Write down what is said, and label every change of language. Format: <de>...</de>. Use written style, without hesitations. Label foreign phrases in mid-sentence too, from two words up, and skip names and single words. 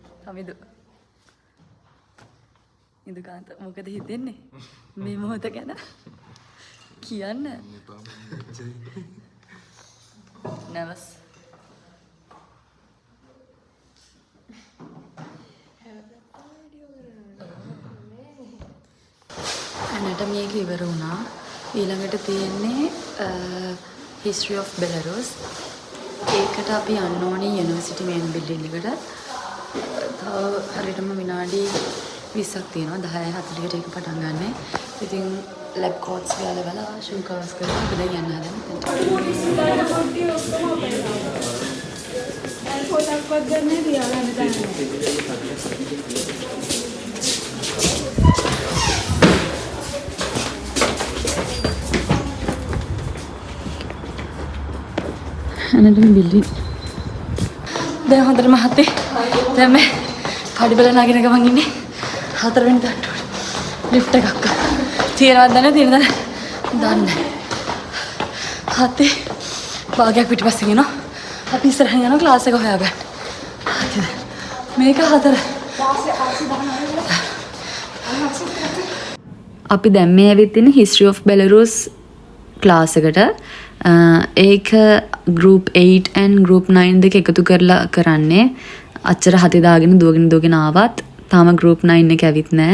<si>හමිදු ඉදුකාන්ත මොකද හිතෙන්නේ මේ මොහොත ගැන කියන්න nervous anatomy එක ඉවර වුණා ඊළඟට තියෙන්නේ</si> <en>history of Belarus</en> <si>ඒකට අපි යන්න ඕනේ</si> <en>university main building</en> <si>එකට තව හරියටම විනාඩි 20ක් තියෙනවා 10:40කට ඒක පටන් ගන්න. ඉතින්</si> <en>lab coats</en> <si>ගාලා</si> <en>shoe covers</en> <si>කරලා අපි දැන් යන්න හදන්නේ. පොතක්වත් ගන්න තියාගන්න ගන්න.</si> <en>anatomy building</en> <si>දැන් හොඳට මහත්තේ දැන් මේ පඩි බල නගින ගමන් ඉන්නේ 4 වෙනි තට්ටුවේ ලිෆ්ට් එකක් තියෙනවද දන්නේ හතේ භාගයක් පිටිපස්සෙන් එනවා අපි ඉස්සරහින් යනවා ක්ලාස් එක හොයාගන්න හතේ මේක 4 අපි දැන් මේ ඇවිත් ඉන්නේ</si> <en>history of Belarus</en> <si>ක්ලාස් එකට ඒක</si> <en>group 8 and group 9</en> <si>දෙක එකතු කරලා කරන්නේ අච්චර හතේ දාගෙන දුවගෙන ආවත් තාම group 9 එක ඇවිත් නැහැ.</si>